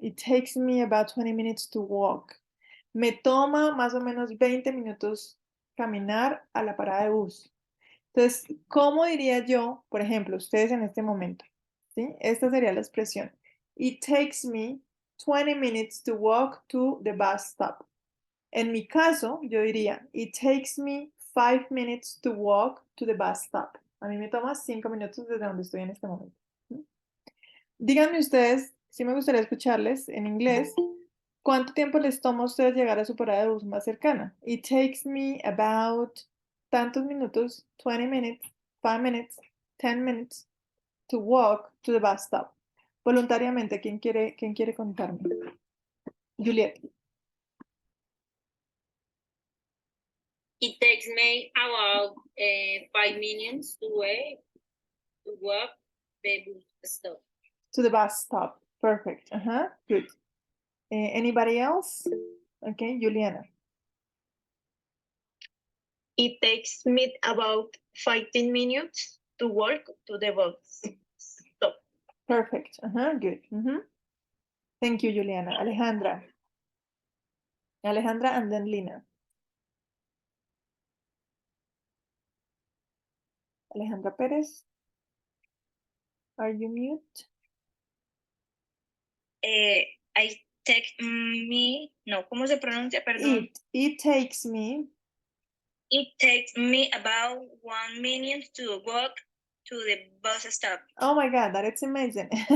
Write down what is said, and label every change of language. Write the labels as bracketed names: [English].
[English] It takes me about 20 minutes to walk. [Spanish] Me toma más o menos 20 minutos caminar a la parada de bus. Entonces, ¿cómo diría yo, por ejemplo, ustedes en este momento? ¿Sí? Esta sería la expresión. [English] It takes me 20 minutes to walk to the bus stop. [Spanish] En mi caso, yo diría, [English] it takes me 5 minutes to walk to the bus stop. [Spanish] A mí me toma 5 minutos desde donde estoy en este momento. ¿Sí? Díganme ustedes, si me gustaría escucharles en inglés, ¿cuánto tiempo les toma a ustedes llegar a su parada de bus más cercana? [English] It takes me about [Spanish] tantos minutos, [English] 20 minutes, 5 minutes, 10 minutes to walk to the bus stop. [Spanish] Voluntariamente, ¿quién quiere contarme? Juliet. [English] It takes me about 5 minutes to walk the bus stop. To the bus stop. Perfect. Good. Anybody else? Okay, Juliana. It takes me about 15 minutes to walk to the bus stop. Perfect. Good. Thank you, Juliana. Alejandra. Alejandra and then Lina. Alejandra Perez. Are you mute? I take me, [Spanish] no, ¿cómo se pronuncia? Perdón. [English] It takes me. It takes me about 1 minute to walk to the bus stop. Oh my God, that is amazing.